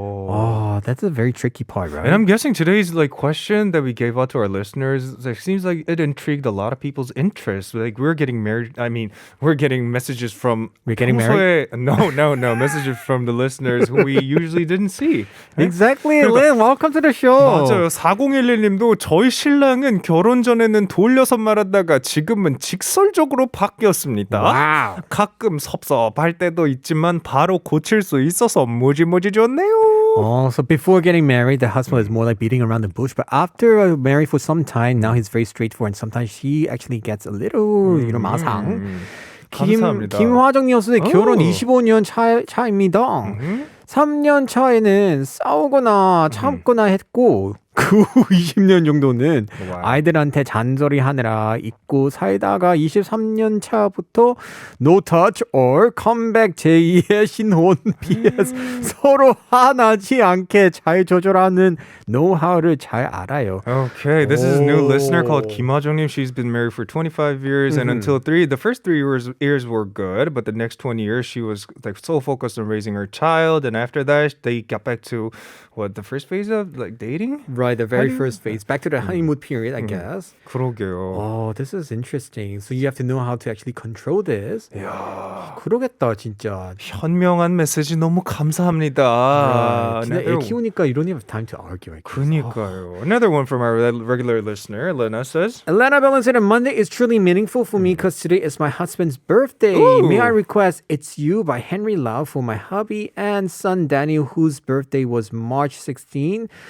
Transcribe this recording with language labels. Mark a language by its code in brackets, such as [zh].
[en] Oh, that's a very tricky part, right? And I'm guessing today's like question that we gave out to our listeners, it seems like it intrigued a lot of people's interest. Like we're getting married. I mean, we're getting messages from. We're getting married? No. Messages from the listeners who we usually didn't see. Exactly, Lynn. Welcome to the show. [ko] 맞아요. 4011님도 저희 신랑은 결혼 전에는 돌려서 말하다가 지금은 직설적으로 바뀌었습니다. [en] Wow. [ko] 가끔 섭섭할 때도 있지만 바로 고칠 수 있어서 무지무지 좋네요. [en] Oh, so before getting married, the husband was more like beating around the bush. But after married for some time, now he's very straightforward. And sometimes she actually gets a little, 마상. [ko] 감사합니다. 김화정님 선생 결혼 25년 차입니다. 3년 차에는 싸우거나 참거나 했고 그 후 20년 정도는 아이들한테 잔소리 하느라 잊고 살다가 23년 차부터 [en] no touch or comeback [ko] 제2의 신혼 PS 서로 화나지 않게 잘 조절하는 노하우를 잘 알아요. [en] Okay, this is a new listener called Kim Ha-jung-nim. She's been married for 25 years and until the first 3 years were good, but the next 20 years she was like so focused on raising her child, and after that they got back to the first phase of like dating? Right, the very first phase. Back to the honeymoon period, I guess. [ko] 그러게요. [en] Oh, this is interesting. So you have to know how to actually control this. [ko] 이야, 그러겠다, 진짜. 현명한 메시지 너무 감사합니다. 진짜 애 키우니까 [en] you don't have time to argue. I guess. [ko] 그니까요. [en] Another one from our regular listener, Elena says, Elena Bellin said, Monday is truly meaningful for me because today is my husband's birthday. Ooh. May I request It's You by Henry Lau for my hubby and son Daniel, whose birthday was March 16.